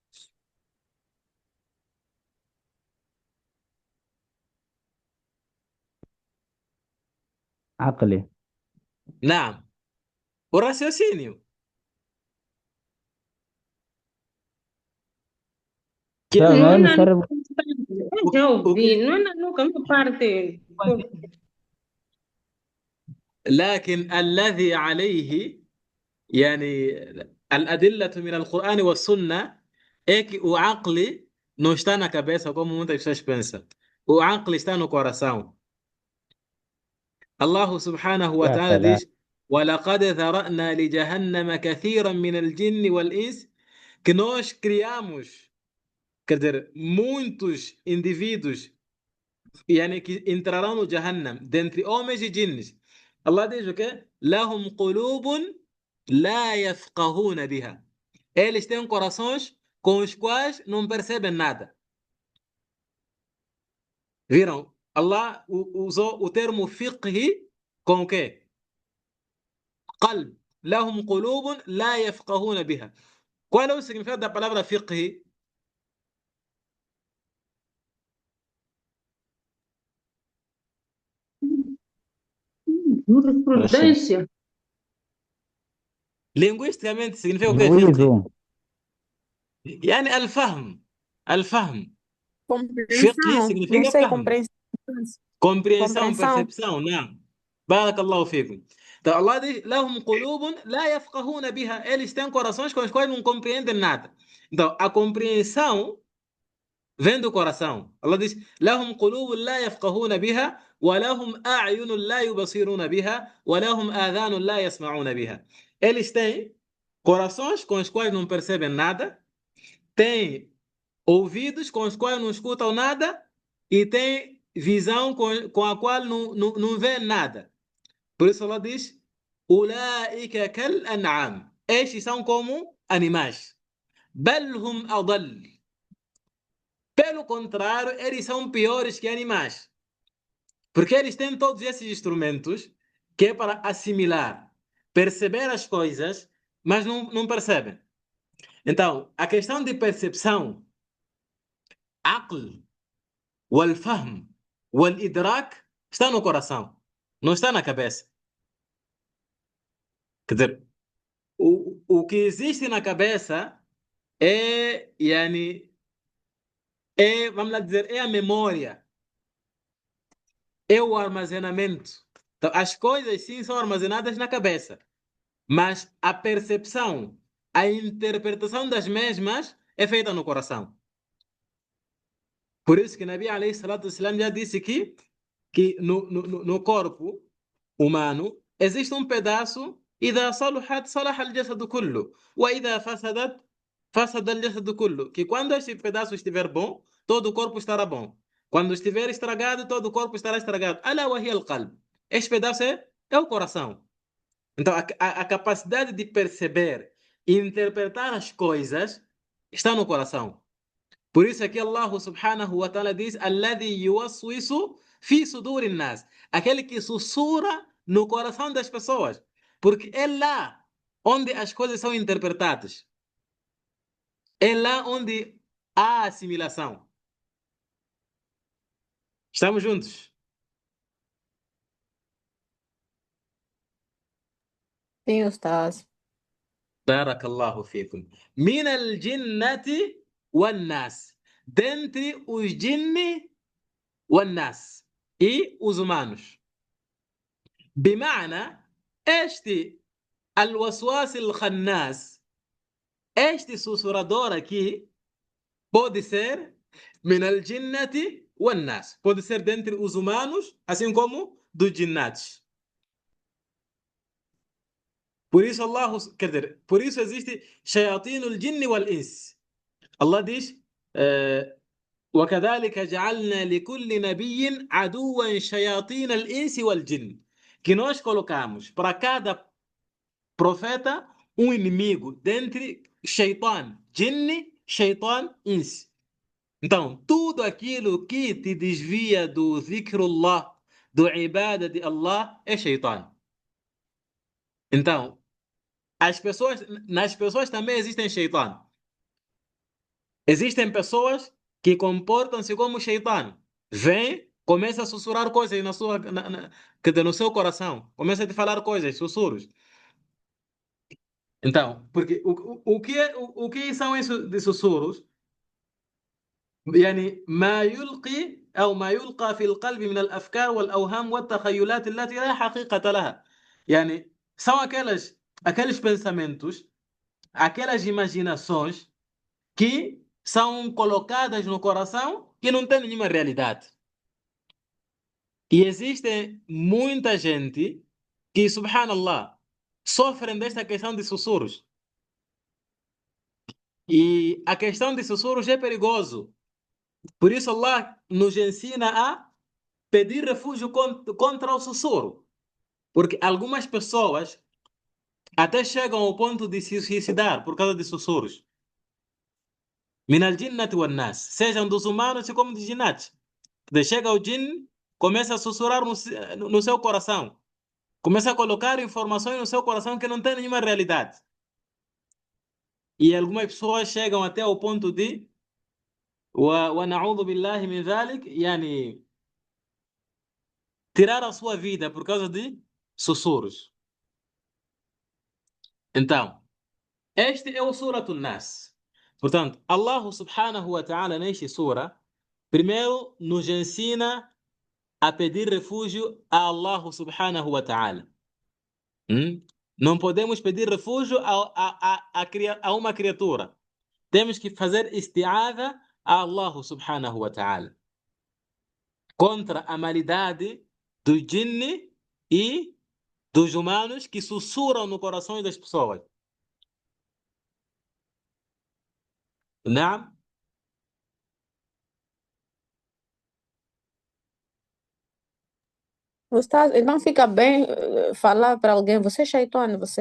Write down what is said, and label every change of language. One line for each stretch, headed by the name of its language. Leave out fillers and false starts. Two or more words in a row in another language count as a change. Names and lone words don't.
Portuguese: Aqli. Não. O raciocínio. Que Sabe, não é no Não, cérebro. o, já o que ouvi, não é nunca uma parte.
Arabic: لكن الذي عليه يعني الأدلة من القرآن والسنة
Portuguese: é que o aqli não está na cabeça como muitas pessoas pensam. O aqli está no coração.
Arabic: الله سبحانه و Ya ta'ala salam.
Portuguese: diz:
Arabic: وَلَقَدْ ذَرَأْنَا لِجَهَنَّمَ كَثِيرًا مِنَ الْجِنِّ وَالْإِنسِ.
Portuguese: Que nós criamos, quer dizer, muitos indivíduos yani, que entrarão no Jahannam, dentre homens e jinns. Allah diz o quê?
Arabic: لَهُمْ قُلُوبٌ لا يفقهون بها.
Portuguese: Eles têm corações com os quais não percebem nada. Viram? Allah usou o termo fiqhi com o quê?
Arabic: قلب. لهم قلوب لا يفقهون بها.
Portuguese: Qual é o significado da palavra fiqhi? Jurisprudência. Linguisticamente significa o quê? juízo,
Arabic: يعني الفهم. الفهم. فقه
Portuguese: Compreensão. Não significa sei,
Arabic: فهم.
Portuguese: compreensão. Compreensão, Compreensão. percepção, não.
Arabic: بارك الله فيكم.
Portuguese: Então Allah diz:
Arabic: لهم قلوب لا يفقهون بها.
Portuguese: Eles têm corações com os quais não compreendem nada. Então a compreensão vem do coração. Allah diz:
Arabic: لهم قلوب لا يفقهون بها ولهم أعين لا يبصرون بها ولهم آذان لا يسمعون بها.
Portuguese: Eles têm corações com os quais não percebem nada, têm ouvidos com os quais não escutam nada e têm visão com a qual não vê nada. Por isso Allah diz:
Arabic: أولئك كالأنعام.
Portuguese: Estes são como animais.
Arabic: بل هم أضل.
Portuguese: Pelo contrário, eles são piores que animais. Porque eles têm todos esses instrumentos que é para assimilar, perceber as coisas, mas não percebem. Então, a questão de percepção,
Arabic: عقل والفهم والإدراك
Portuguese: está no coração, não está na cabeça. Quer dizer, o que existe na cabeça vamos lá dizer, é a memória, é o armazenamento. Então, as coisas sim são armazenadas na cabeça, mas a percepção, a interpretação das mesmas é feita no coração. Por isso que
Arabic: نبي عليه الصلاة والسلام
Portuguese: já disse que no corpo humano existe um pedaço
Arabic: إذا صلحت صلح الجسد كله
Portuguese: وإذا فسدت فسد الجسد كله. Que quando este pedaço estiver bom, todo o corpo estará bom. Quando estiver estragado, todo o corpo estará estragado.
Arabic: ألا وهي القلب.
Portuguese: Este pedaço é o coração. Então, a capacidade de perceber e interpretar as coisas está no coração. Por isso aqui Allah
Arabic: سبحانه وتعالى
Portuguese: diz:
Arabic: الذي يوسوس في صدور الناس.
Portuguese: Aquele que sussurra no coração das pessoas. Porque é lá onde as coisas são interpretadas. É lá onde há assimilação. Estamos juntos? Sim, Ustaz.
Arabic: بارك الله فيكم. من الجنة والناس.
Portuguese: Dentre os jinni والناس. E os humanos. بمعنى este
Arabic: الوسواس الخناس,
Portuguese: este sussurrador aqui pode ser
Arabic: من الجنة والناس.
Portuguese: Pode ser dentre os humanos, assim como dos jinnates. Por isso Allah, quer dizer, por isso existe
Arabic: شياطين الجن والإنس.
Portuguese: Allah diz:
Arabic: وكذلك جعلنا لكل نبي عدوا شياطين الإنس والجن.
Portuguese: Que nós colocamos para cada profeta inimigo dentre shaitan, jinni, shaitan, ins. Então, tudo aquilo que te desvia do zikrullah, do ibada de Allah, é shaitan. Então, nas pessoas também existem shaitan. Existem pessoas que comportam-se como shaitan. Vem, começa a sussurrar coisas no seu coração. Começa a te falar coisas, sussurros. Então, porque o que são esses de sussurros?
Arabic: يعني ما يلقي أو ما يلقى في القلب من الأفكار والأوهام والتخيلات التي لا حقيقة لها.
Portuguese: يعني são aqueles pensamentos, aquelas imaginações que são colocadas no coração que não tem nenhuma realidade. E existe muita gente que, subhanallah, sofrem desta questão de sussurros. E a questão de sussurros é perigoso. Por isso Allah nos ensina a pedir refúgio contra o sussurro. Porque algumas pessoas até chegam ao ponto de se suicidar por causa de sussurros.
Arabic: من الجنة والناس,
Portuguese: sejam dos humanos e como dos jinnates. Chega o jinn, começa a sussurrar no seu coração. Começa a colocar informações no seu coração que não tem nenhuma realidade. E algumas pessoas chegam até ao ponto de
Arabic: ونعوذ بالله من ذلك يعني
Portuguese: tirar a sua vida por causa de sussurros. Então, este é o Suratul Nas. Portanto, Allah
Arabic: سبحانه وتعالى
Portuguese: neste sura, primeiro nos ensina a pedir refúgio a Allah
Arabic: سبحانه وتعالى.
Portuguese: Não podemos pedir refúgio a uma criatura. Temos que fazer isti'adha a Allah
Arabic: سبحانه وتعالى
Portuguese: contra a maldade do jinne e dos humanos que sussurram no coração das pessoas. Não? Ustaz, então fica bem falar para alguém, você é shaitão, você.